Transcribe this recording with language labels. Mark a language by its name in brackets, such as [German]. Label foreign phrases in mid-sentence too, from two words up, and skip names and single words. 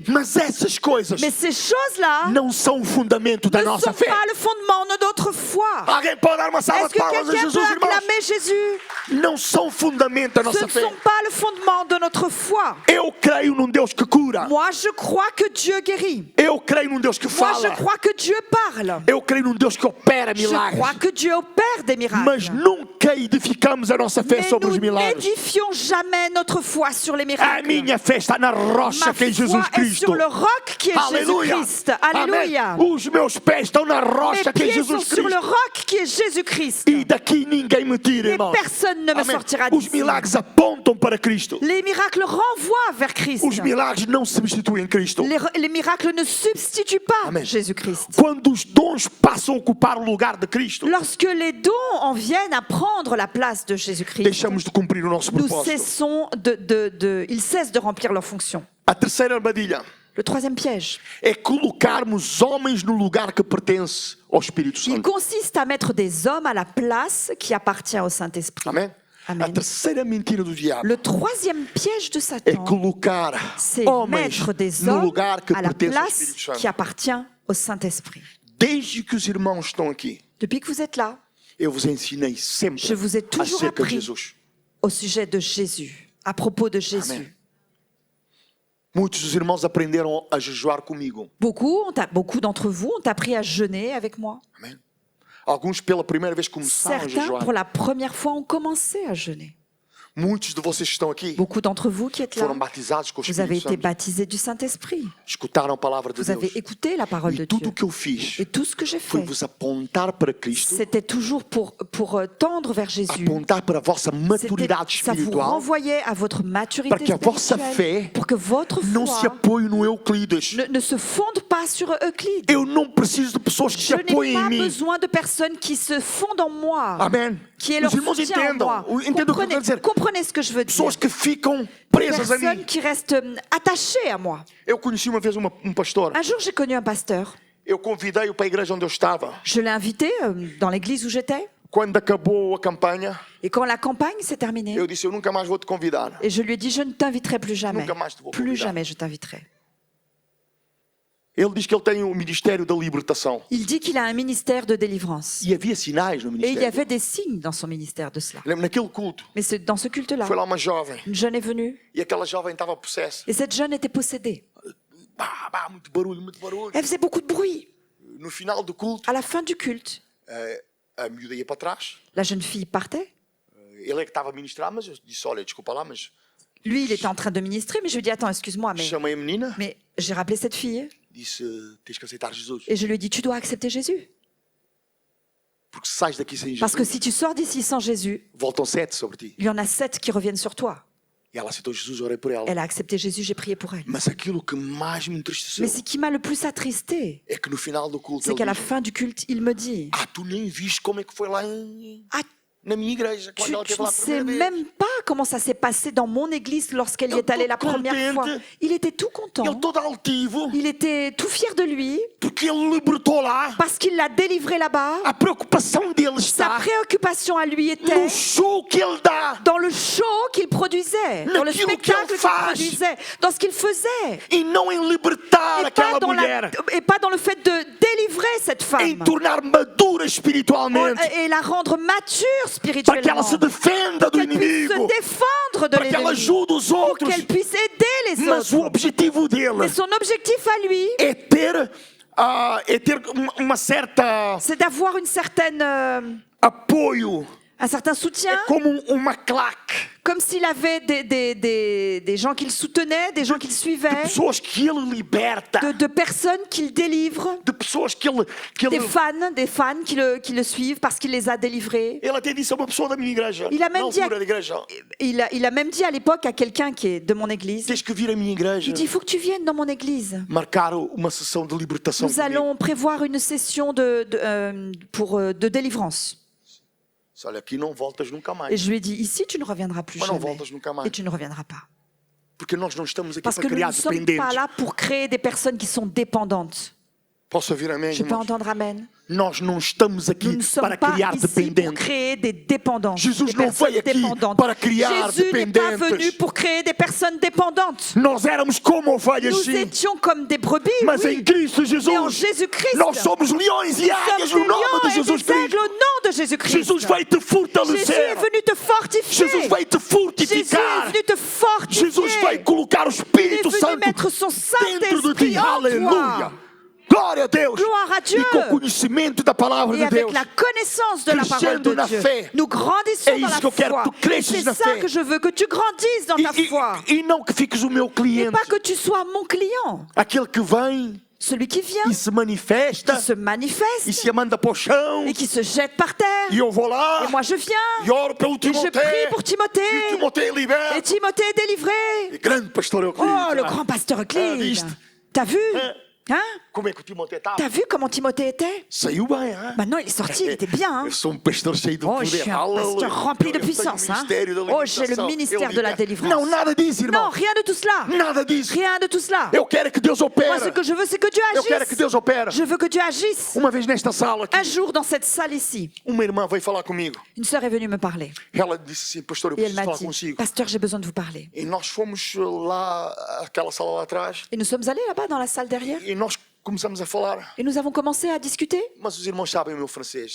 [Portuguese] Mas essas coisas [French] Mais ces choses-là [Portuguese] não são o fundamento da [French] ne [Portuguese] nossa [French] sont [Portuguese] fé. [French] pas le fondement de notre foi. [Portuguese] Alguém pode dar uma salva [French] Est-ce [Portuguese] de [French] que [Portuguese] palmas a [French] quelqu'un [Portuguese] Jesus, [French] peut [Portuguese] irmãos? [French] acclamer Jésus? [Portuguese] Não são o fundamento da [French] Ce [Portuguese] nossa [French] ne [Portuguese] fé. [French] sont pas le fondement de notre foi. [Portuguese] Eu creio num Deus que cura. [French] Moi, je crois que Dieu guérit. [Portuguese] Eu creio num Deus que [French] Moi, je [Portuguese] fala. [French] crois que Dieu parle. [Portuguese] Eu creio num Deus que opera [French] Je [Portuguese] milagres. [French] crois que Dieu opère des [Portuguese] Mas [French] miracles. [Portuguese] nunca edificamos a nossa fé [French] Mais [Portuguese] sobre [French] nous [Portuguese] os milagres. [French] n'édifions jamais notre foi sur les [Portuguese] A [French] miracles. [Portuguese] minha fé está na rocha [French] Ma [Portuguese] que é [French] foi [Portuguese] Jesus [French] est [Portuguese] Cristo. [French] sur le roc qui est [Portuguese] Aleluia. [French] Jésus-Christ. Alléluia. [Portuguese] Amém. Os meus pés estão na [French] Mes [Portuguese] rocha que é [French] pieds sont [Portuguese] Jesus [French] sur le [Portuguese] Cristo. [French] roc qui est Jésus-Christ. [Portuguese] E daqui ninguém me tira, [French] Et [Portuguese] irmãos. [French] personne ne me [Portuguese] Amém. [French] sortira [Portuguese] Os [French] d'ici. [Portuguese] milagres apontam para Cristo. [French] Les miracles renvoient vers Christ. [Portuguese] Os milagres não substituem Cristo. [French] Les miracles ne substituent pas [Portuguese] Amen. [French] Jésus-Christ. [Portuguese] Quando os dons passam a ocupar o lugar de Cristo, [French] Lorsque les dons en viennent à prendre la place de Jésus-Christ, [Portuguese] deixamos de cumprir o nosso [French] nous [Portuguese] propósito. [French] cessons ils cessent de remplir leur fonction. [Portuguese] A terceira armadilha [French] Le troisième piège, [Portuguese] é colocarmos homens no lugar que pertence ao Espírito [French] il [Portuguese] Santo. [French] consiste à mettre des hommes à la place qui appartient au Saint-Esprit. [Portuguese] Amém? Amém. A terceira mentira do diabo [French] Le troisième piège de [Portuguese] é [French] Satan, [Portuguese] colocar [French] c'est [Portuguese] homens [French] mettre des [Portuguese] no [French] hommes [Portuguese] lugar que [French] à la [Portuguese] pertence ao [French] place [Portuguese] Espírito Santo. [French] qui appartient au Saint-Esprit. [Portuguese] Desde que os irmãos estão aqui, [French] Depuis que vous êtes là, [Portuguese] eu vos ensinei sempre [French] je vous ai toujours [Portuguese] acerca de [French] appris [Portuguese] Jesus. [French] au sujet de Jésus, à propos de Jésus. [Portuguese] Amém. Muitos dos irmãos aprenderam a jejuar comigo. [French] Beaucoup d'entre vous ont appris à jeûner avec moi. [Portuguese] Amém? Alguns pela primeira vez começaram a [French] Certains, [Portuguese] jejuar. [French] pour la première fois, ont commencé à jeûner. [Portuguese] Muitos de vocês que estão aqui [French] Beaucoup d'entre vous qui êtes là, [Portuguese] foram batizados com o [French] vous avez [Portuguese] Espírito [French] été [Portuguese] Santo. [French] baptisés du Saint-Esprit. [Portuguese] Escutaram a palavra de [French] Vous avez [Portuguese] Deus. [French] écouté la parole de [Portuguese] E tudo [French] Dieu. [Portuguese] o que eu fiz [French] Et tout ce que j'ai [Portuguese] foi [French] fait, [Portuguese] vos apontar para Cristo, [French] c'était toujours pour tendre vers Jésus. [Portuguese] apontar para a vossa maturidade [French] Ça vous [Portuguese] espiritual, [French] renvoyait à votre maturité [Portuguese] para que a vossa [French] spirituelle, [Portuguese] fé [French] pour que votre [Portuguese] não se [French] foi [Portuguese] apoie no Euclides. [French] ne se fonde pas sur Euclide. [Portuguese] Eu não preciso de pessoas que se [French] Je n'ai [Portuguese] apoiem [French] pas [Portuguese] em mim. [French] besoin de personnes qui se fondent en moi, [Portuguese] Amém? [French] qui est leur [Portuguese] Os irmãos [French] soutien en [Portuguese] entendam. [French] moi. [Portuguese] Entendam o que eu quero dizer. [French] Comprenez ce que je veux dire. [Portuguese] Pessoas que ficam presas a mim. [French] Personnes qui restent attachées à moi. [Portuguese] Eu conheci uma vez um pastor. [French] Un jour, j'ai connu un pasteur. [Portuguese] Eu convidei-o para a igreja onde eu estava. [French] Je l'ai invité dans l'église où j'étais. [Portuguese] Quando acabou a campanha, [French] Et quand la campagne s'est terminée, [Portuguese] eu disse: eu nunca mais vou te convidar. [French] et je lui ai dit, je ne t'inviterai plus jamais. [Portuguese] Nunca mais te vou [French] Plus [Portuguese] convidar. [French] jamais je t'inviterai. [Portuguese] Ele diz que ele tem o ministério da libertação. [French] Il dit qu'il a un ministère de délivrance. [Portuguese] E havia sinais no [French] Et il y [Portuguese] ministério. [French] avait des signes dans son ministère de cela. [Portuguese] Lembro, naquele culto, [French] Mais dans ce culte-là, [Portuguese] foi lá uma jovem. [French] une jeune est venue. [Portuguese] E aquela jovem estava possessa. [French] Et cette jeune était possédée. Bah, [Portuguese] muito barulho, muito barulho. [French] Elle faisait beaucoup de bruit. [Portuguese] No final do culto, [French] À la fin du culte, [Portuguese] a miúda ia para trás. [French] la jeune fille partait. [Portuguese] Ele é que estava a ministrar, mas eu disse: olha, desculpa lá, mas [French] Lui, il était en train de ministrer, mais je lui ai dit, attends, excuse-moi, [Portuguese] chamei a menina. [French] mais j'ai rappelé cette fille [Portuguese] Disse: tens que aceitar Jesus. [French] et je lui ai dit, tu dois accepter Jésus. [Portuguese] Porque se sais daqui sem [French] Parce que [Portuguese] Jesus, [French] si tu sors d'ici sans Jésus, [Portuguese] voltam 7 sobre ti. [French] il y en a 7 qui reviennent sur toi. [Portuguese] E ela aceitou Jesus, eu orei por ela. [French] Elle a accepté Jésus, j'ai prié pour elle. [Portuguese] Mas aquilo que mais me entristeceu [French] Mais ce qui m'a le plus attristé, [Portuguese] é que no final do culto [French] c'est [Portuguese] ele [French] qu'à la [Portuguese] diz: [French] fin du culte, il me dit, [Portuguese] tu nem viste como é que foi lá ah, na minha igreja, quando ela [French] tu [Portuguese] esteve [French] ne [Portuguese] lá a [French] sais [Portuguese] primeira vez. [French] même pas comment ça s'est passé dans mon église lorsqu'elle y [Portuguese] Eu [French] est allée la [Portuguese] tô [French] première fois. [Portuguese] contente. [French] Il était tout content. [Portuguese] Ele todo altivo, [French] Il était tout fier de lui [Portuguese] porque ele libertou lá. [French] parce qu'il l'a délivré là-bas. [Portuguese] A preocupação dele [French] Sa [Portuguese] está [French] préoccupation à lui était [Portuguese] no show que ele dá [French] dans le show qu'il produisait, dans le [Portuguese] Naquilo que [French] spectacle [Portuguese] ele [French] qu'il [Portuguese] faz. [French] produisait, dans ce qu'il faisait. [Portuguese] e não em libertar aquela mulher, [French] Et pas dans le fait de délivrer cette [Portuguese] em [French] femme [Portuguese] tornar madura espiritualmente, [French] et la rendre mature [Portuguese] para que ela [French] spirituellement, [Portuguese] se defenda do [French] qu'elle puisse se [Portuguese] inimigo, [French] défendre de [Portuguese] para que ela [French] l'ennemi, [Portuguese] ajude os [French] pour [Portuguese] outros. [French] qu'elle puisse aider les [Portuguese] Mas o [French] autres. [Portuguese] objetivo dele [French] Mais son objectif à lui, [Portuguese] é ter uma certa [French] c'est d'avoir une certaine, [Portuguese] apoio, [French] un certain soutien, [Portuguese] como uma claque [French] comme s'il avait des gens qu'il soutenait, des gens qu'il [Portuguese] de [French] suivait, [Portuguese] pessoas que ele liberta, [French] de personnes qu'il délivre, [Portuguese] de pessoas que [French] des fans qui le suivent parce qu'il les a délivrés. [Portuguese] Ele até disse a uma pessoa da minha igreja, [French] Il a [Portuguese] na [French] même dit, [Portuguese] altura da igreja: [French] il a même dit à l'époque à quelqu'un qui est de mon église, [Portuguese] tens que vir à minha igreja, [French] il dit, il faut que tu viennes dans mon église. [Portuguese] marcar uma sessão de libertação [French] Nous [Portuguese] comigo. [French] allons prévoir une session de délivrance. [Portuguese] Olha, aqui não voltas nunca mais. [French] Et je lui ai dit, ici, tu ne reviendras plus [Portuguese] Mas não [French] jamais. [Portuguese] voltas nunca [French] Et [Portuguese] mais. [French] tu ne reviendras pas. [Portuguese] Porque nós não estamos aqui [French] Parce [Portuguese] para [French] que nous [Portuguese] criar [French] ne sommes pas [Portuguese] dependentes. [French] là pour créer des personnes qui sont dépendantes. [Portuguese] Posso ouvir amém, [French] Je peux [Portuguese] irmãos? [French] entendre amen. [Portuguese] Nós não estamos [French] Nous [Portuguese] aqui [French] ne sommes [Portuguese] para [French] pas [Portuguese] criar [French] ici pour [Portuguese] dependentes. [French] créer des dépendants. [Portuguese] Jesus [French] des [Portuguese] não [French] personnes [Portuguese] veio aqui [French] dépendantes. [Portuguese] para criar [French] Jésus n'est pas [Portuguese] dependentes. [French] venu pour créer des personnes dépendantes. [Portuguese] Nós éramos como ovelhas, [French] Nous [Portuguese] sim. [French] étions comme des brebis, [Portuguese] Mas [French] oui. [Portuguese] em Cristo [French] Mais en [Portuguese] Jesus, [French] Jésus-Christ, [Portuguese] nós somos leões e águias [French] sommes [Portuguese] no [French] des [Portuguese] nome de [French] lions et [Portuguese] Jesus [French] des aigles [Portuguese] Cristo. [French] au nom de Jésus-Christ. [Portuguese] Jesus veio te [French] Jésus est [Portuguese] fortalecer. [French] venu te fortifier. [Portuguese] Jesus veio te [French] Jésus est [Portuguese] fortificar. [French] venu te fortifier. [Portuguese] Jesus veio colocar o [French] Il est [Portuguese] Espírito [French] venu [Portuguese] Santo [French] mettre son [Portuguese] dentro de ti. [French] Saint-Esprit en [Portuguese] Aleluia. [French] toi. [Portuguese] Glória a Deus. [French] Gloire à Dieu. [Portuguese] E com o conhecimento da palavra [French] Et [Portuguese] de [French] avec [Portuguese] Deus. [French] la connaissance de la parole [Portuguese] Crescendo [French] de [Portuguese] na [French] Dieu, [Portuguese] fé. [French] nous grandissons [Portuguese] É [French] dans [Portuguese] isso [French] la [Portuguese] que eu quero [French] foi. [Portuguese] que tu cresces [French] C'est [Portuguese] na [French] ça [Portuguese] fé. [French] que je veux, que tu grandisses dans ta foi. [Portuguese] E não que fiques o meu [French] Et [Portuguese] cliente. [French] pas que tu sois mon client. [Portuguese] Aquele que vem [French] Celui qui vient, [Portuguese] e se manifesta [French] qui se manifeste [Portuguese] e se manda para o chão. [French] et qui se jette par terre. [Portuguese] E eu vou lá [French] Et moi je viens. [Portuguese] e oro pelo [French] Et je [Portuguese] Timothée. [French] prie pour [Portuguese] E [French] Timothée. [Portuguese] Timothée é [French] Et [Portuguese] liberto. [French] Timothée est délivré. [Portuguese] E grande pastor Euclides. [French] Oh, le ah. grand pasteur Ah, Euclide. [Portuguese] viste? [French] T'as vu? Hein? Hein? [Portuguese] Como é que o Timothée estava? [French] T'as vu comment Timothée était? [Portuguese] Saiu bem, [French] hein? Maintenant il est sorti, il était bien. Hein? [Portuguese] Eu sou pastor cheio de Oh, poder. [French] je suis un [Portuguese] Aleluia. [French] pasteur rempli de [Portuguese] Eu tenho [French] puissance. [Portuguese] o [French] Hein? [Portuguese] ministério da [French] Oh, j'ai le [Portuguese] libertação. [French] ministère [Portuguese] Eu [French] de la [Portuguese] liberto. [French] délivrance. [Portuguese] Não, nada disso, irmão. [French] Non, rien de tout cela. [Portuguese] Nada disso. [French] Rien de tout cela. [Portuguese] Eu quero que Deus [French] Moi, [Portuguese] opere. [French] ce que je veux, c'est que Dieu [Portuguese] Eu quero que [French] agisse. [Portuguese] Deus opere. [French] Je veux que Dieu agisse. [Portuguese] Uma vez nesta sala [French] Un [Portuguese] aqui, [French] jour, dans cette salle ici, [Portuguese] uma irmã veio falar comigo. [French] une sœur est venue me parler. [Portuguese] Ela disse assim, pastor, eu [French] Et elle [Portuguese] preciso [French] m'a [Portuguese] falar [French] dit, [Portuguese] consigo. [French] pasteur, j'ai besoin de vous parler. [Portuguese] E nós fomos lá, aquela sala lá atrás, [French] Et nous sommes allés là-bas dans la salle derrière. [Portuguese] e nós começamos a falar. [French] Et nous avons commencé à discuter. [Portuguese] Mas os irmãos sabem o meu francês.